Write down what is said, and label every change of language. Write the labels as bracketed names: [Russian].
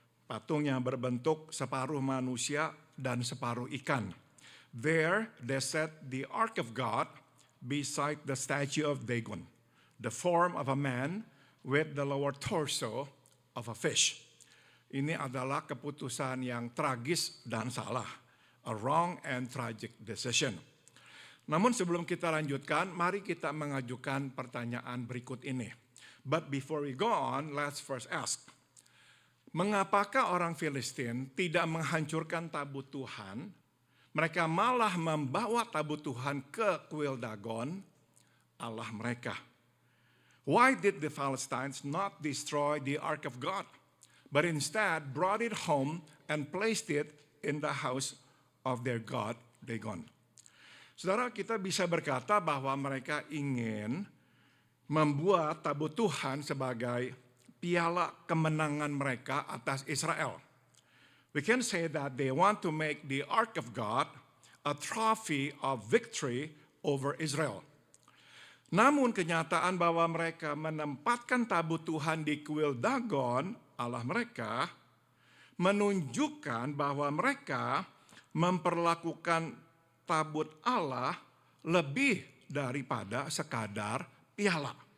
[Indonesian] Patung yang berbentuk separuh manusia dan separuh ikan. [English] There they set the Ark of God beside the statue of Dagon, the form of a man with the lower torso of a fish. [Indonesian] Ini adalah keputusan yang tragis dan salah, [English] a wrong and tragic decision. [Indonesian] Namun sebelum kita lanjutkan, mari kita mengajukan pertanyaan berikut ini. [English] But before we go on, let's first ask, [Indonesian] mengapakah orang Filistin tidak menghancurkan tabut Tuhan? Mereka malah membawa tabut Tuhan ke kuil Dagon, Allah mereka. [English] Why did the Philistines not destroy the Ark of God, but instead brought it home and placed it in the house of their god, Dagon? [Indonesian] Saudara, kita bisa berkata bahwa mereka ingin membuat tabut Tuhan sebagai piala kemenangan mereka atas Israel. [English] We can say that they want to make the Ark of God a trophy of victory over Israel. [Indonesian] Namun kenyataan bahwa mereka menempatkan tabut Tuhan di kuil Dagon, Allah mereka, menunjukkan bahwa mereka memperlakukan tabut Allah lebih daripada sekadar piala.